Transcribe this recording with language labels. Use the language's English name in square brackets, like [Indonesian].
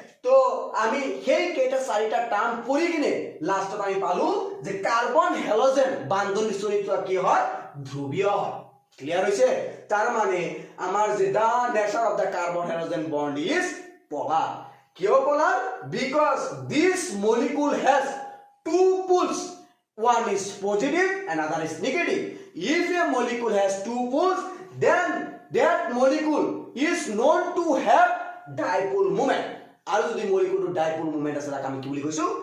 [Assamese] তো আমি সেই কেইটা চাৰিটা টাৰ্ম পঢ়ি কিনে লাষ্টত আমি পালো যে কার্বন হ্যালোজেন বান্ধনীৰ চৰিত্ৰ কি হয়? ধ্ৰুৱীয় হয়। ক্লিয়াৰ হৈছে? তাৰ মানে আমাৰ যে [English] The nature of the carbon halogen bond is polar. [Assamese] কিয় polar? [English] Because this molecule has two poles. One is positive and other is negative. If a molecule has two poles, then that molecule is known to have dipole moment. [Assamese] আৰু যদি molecule dipole moment আছে তাক আমি কি বুলি কৈছো?